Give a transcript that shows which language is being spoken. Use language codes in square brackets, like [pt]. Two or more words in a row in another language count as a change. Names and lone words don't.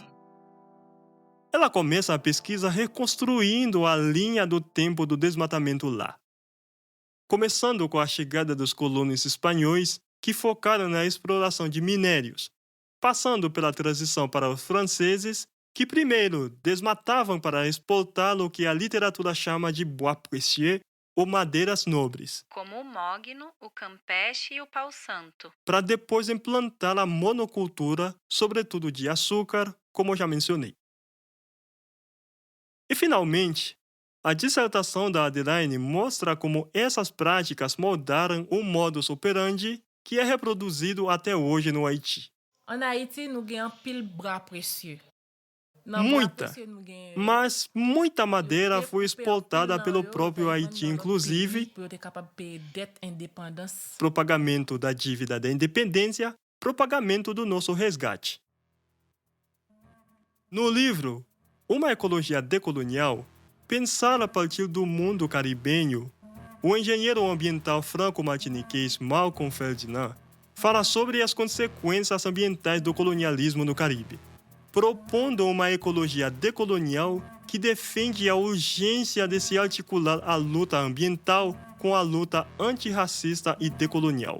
[pt] Ela começa a pesquisa reconstruindo a linha do tempo do desmatamento lá. Começando com a chegada dos colonos espanhóis, que focaram na exploração de minérios, passando pela transição para os franceses, que primeiro desmatavam para exportar o que a literatura chama de [fr] bois précieux, [pt] ou madeiras nobres, como o mogno, o campeche e o pau-santo, para depois implantar a monocultura, sobretudo de açúcar, como já mencionei. E, finalmente, a dissertação da Adelaine mostra como essas práticas moldaram o [la] modus operandi [pt] que é reproduzido até hoje no Haiti. [fr] En Haïti, nous avons pile bras précieux. [pt] Muita, mas muita madeira foi exportada pelo próprio Haiti, inclusive para o pagamento da dívida da independência, para o pagamento do nosso resgate. No livro Uma Ecologia Decolonial, pensar a partir do mundo caribenho, o engenheiro ambiental franco-martiniquês Malcolm Ferdinand fala sobre as consequências ambientais do colonialismo no Caribe, propondo uma ecologia decolonial que defende a urgência de se articular a luta ambiental com a luta antirracista e decolonial.